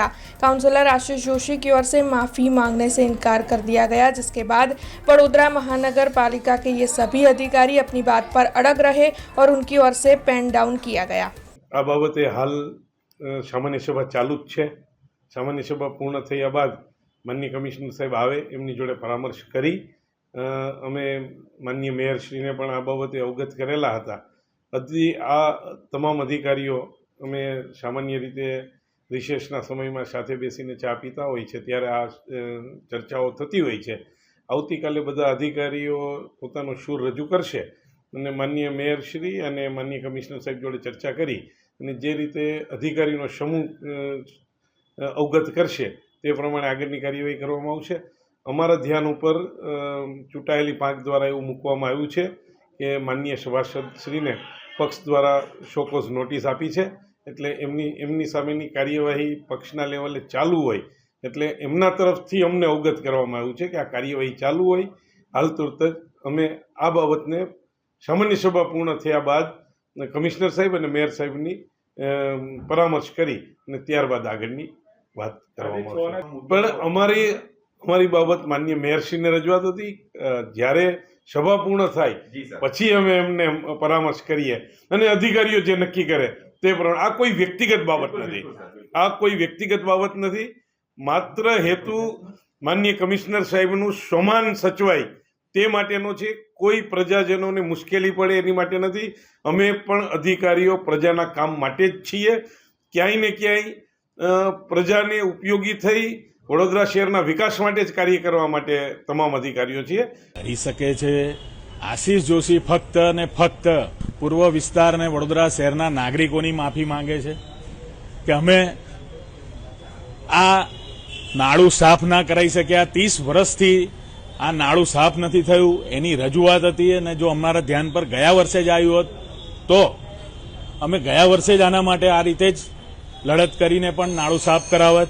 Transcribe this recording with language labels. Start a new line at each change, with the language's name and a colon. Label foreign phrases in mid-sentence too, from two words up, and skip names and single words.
Hindi: काउंसलर आशीष जोशी की ओर से माफ़ी मांगने से इनकार कर दिया गया, जिसके बाद वडोदरा महानगर पालिका के ये सभी अधिकारी अपनी बात पर अड़ग रहे और उनकी ओर से
English: pen down
Hindi: किया गया।
Gujarati: આ બાબતે હાલ સામાન્ય સભા ચાલુ જ છે। સામાન્ય સભા પૂર્ણ થયા બાદ માનનીય કમિશ્નર સાહેબ આવે એમની જોડે પરામર્શ કરી અમે માનનીય મેયરશ્રીને પણ આ બાબતે અવગત કરેલા હતા। हજી आ તમામ અધિકારીઓ અમે સામાન્ય રીતે રિસેસના સમયમાં સાથે બેસીને ચા પીતા હોય છે ત્યારે આ ચર્ચાઓ થતી હોય છે। આવતીકાલે બધા અધિકારીઓ પોતાનો સૂર રજૂ કરશે અને માનનીય મેયરશ્રી અને માનનીય કમિશનર સાહેબ જોડે ચર્ચા કરી અને જે રીતે અધિકારીનો સમૂહ અવગત કરશે તે પ્રમાણે આગળની કાર્યવાહી કરવામાં આવશે। અમારા ધ્યાન ઉપર ચૂંટાયેલી પાંખ દ્વારા એવું મૂકવામાં આવ્યું છે કે માનનીય સભાસદશ્રીને પક્ષ દ્વારા
English: show cause notice
Gujarati: આપી છે, એટલે એમની સામેની કાર્યવાહી પક્ષના લેવલે ચાલુ હોય એટલે એમના તરફથી અમને અવગત કરવામાં આવ્યું છે કે આ કાર્યવાહી ચાલુ હોય। હાલ તુરત જ અમે આ બાબતને સામાન્ય સભા પૂર્ણ થયા બાદ કમિશ્નર સાહેબ ઔર મેયર સાહેબની પરામર્શ કરી ને ત્યારબાદ આગળની વાત કરવામાં આવશે। પણ અમારી બાબત માનનીય મેયરશ્રીને રજૂઆત હતી, જ્યારે સભા પૂર્ણ થાય પછી અમે એમને પરામર્શ કરીએ અને અધિકારીઓ જે નક્કી કરે તે પ્રમાણે। આ કોઈ વ્યક્તિગત બાબત નથી, આ કોઈ વ્યક્તિગત બાબત નથી, માત્ર હેતુ માનનીય કમિશ્નર સાહેબનું સમ્માન સચવાય તે માટેનો છે। કોઈ પ્રજાજનોને મુશ્કેલી પડે એની માટે નથી। અમે પણ અધિકારીઓ પ્રજાના કામ માટે જ છીએ। ક્યાંય ને ક્યાંય પ્રજાને ઉપયોગી થઈ વડોદરા શહેરના વિકાસ માટે જ કાર્ય કરવા માટે તમામ અધિકારીઓ છીએ। કરી શકે છે। આશીષ જોશી ફક્ત ને ફક્ત પૂર્વ વિસ્તાર ને વડોદરા શહેરના નાગરિકોની માફી માંગે છે કે અમે આ નાળું સાફ ના કરાઈ શક્યા। 30 વર્ષથી આ નાળું સાફ નથી થયું એની રજૂઆત હતી અને જો અમારા ધ્યાન પર ગયા વર્ષે જ આવ્યું હોત તો અમે ગયા વર્ષે જ આના માટે આ રીતે જ લડત કરીને પણ નાળું સાફ કરાવત।